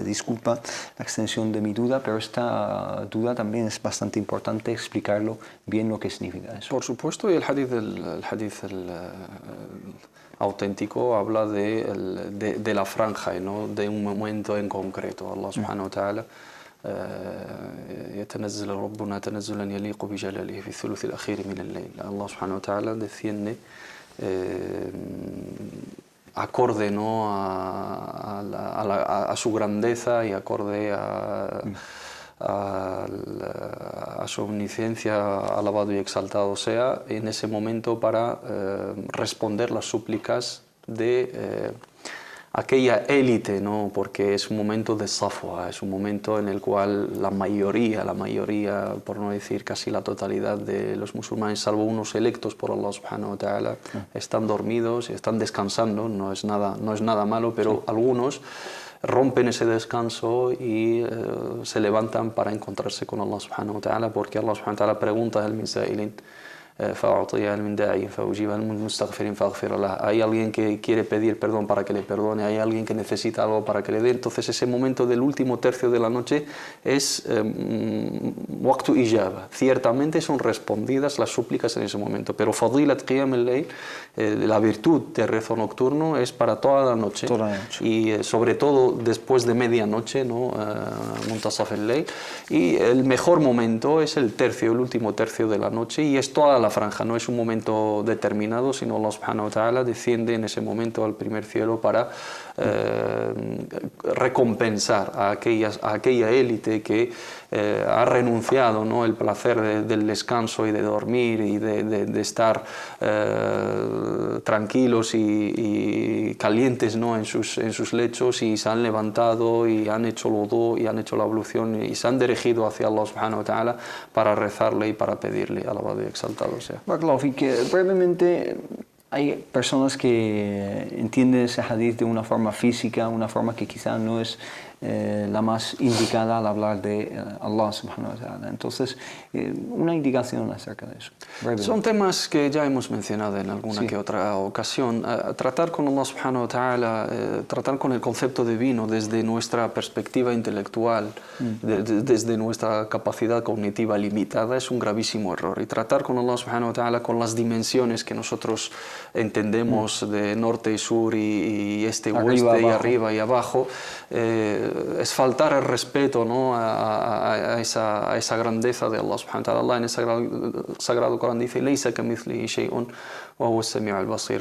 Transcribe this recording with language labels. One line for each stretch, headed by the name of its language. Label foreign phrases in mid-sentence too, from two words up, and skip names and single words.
Spanish: Disculpa la extensión de mi duda, pero esta duda también es bastante importante explicarlo bien lo que significa eso. Por supuesto, y el hadith auténtico habla de la franja y no de un momento en concreto.
Arabic: الله سبحانه وتعالى يتنزل ربنا تنزلا يليق بجلاله في الثلث الأخير من الليل. الله سبحانه وتعالى
Spanish: desciende acorde, ¿no?, a su grandeza y acorde a su omnisciencia, alabado y exaltado sea, en ese momento para responder las súplicas de aquella élite, ¿no?, porque es un momento de safwa, es un momento en el cual la mayoría, por no decir casi la totalidad de los musulmanes, salvo unos electos por
Arabic: الله سبحانه وتعالى,
Spanish: están dormidos y están descansando. No es nada malo, pero algunos rompen ese descanso y se levantan para encontrarse con
Arabic: الله سبحانه وتعالى,
Spanish: porque
Arabic: الله سبحانه وتعالى
Spanish: pregunta
Arabic: ألا من سائل
Spanish: hay alguien que quiere pedir perdón para que le perdone, hay alguien que necesita algo para que le dé. Entonces ese momento del último tercio de la noche es
Arabic: وقت إجابة.
Spanish: Ciertamente son respondidas las súplicas en ese momento, pero
Arabic: فضيلة قيام الليل,
Spanish: la virtud de rezo nocturno, es para toda la noche, y sobre todo después de medianoche, ¿no?,
Arabic: منتصف الليل,
Spanish: y el mejor momento es el último tercio de la noche, y es toda la franja, no es un momento determinado, sino
Arabic: الله سبحانه وتعالى
Spanish: desciende en ese momento al primer cielo para recompensar a aquella élite que ha renunciado, ¿no?, el placer del descanso y de dormir y de estar tranquilos y calientes, ¿no?, en sus lechos, y se han levantado y han hecho el wudú y han hecho la ablución y se han dirigido hacia
Arabic: الله سبحانه وتعالى
Spanish: para rezarle y para pedirle, alabado y exaltado sea. Brevemente, hay personas que entienden ese hadith de una forma física, una forma que quizá no es la más indicada al hablar de
Arabic: الله سبحانه وتعالى.
Spanish: Entonces, una indicación acerca de eso. Son temas que ya hemos mencionado en alguna que otra ocasión. Tratar con
Arabic: الله سبحانه وتعالى,
Spanish: tratar con el concepto divino desde nuestra perspectiva intelectual, desde nuestra capacidad cognitiva limitada, es un gravísimo error. Y tratar con
Arabic: الله سبحانه وتعالى
Spanish: con las dimensiones que nosotros entendemos de norte y sur y este y oeste y arriba y abajo, es faltar el respeto, ¿no?, a esa grandeza de
Arabic: الله سبحانه وتعالى.
Spanish: Allah en el Sagrado Corán dice:
Arabic: "ليس كمثله شيء وهو السميع البصير".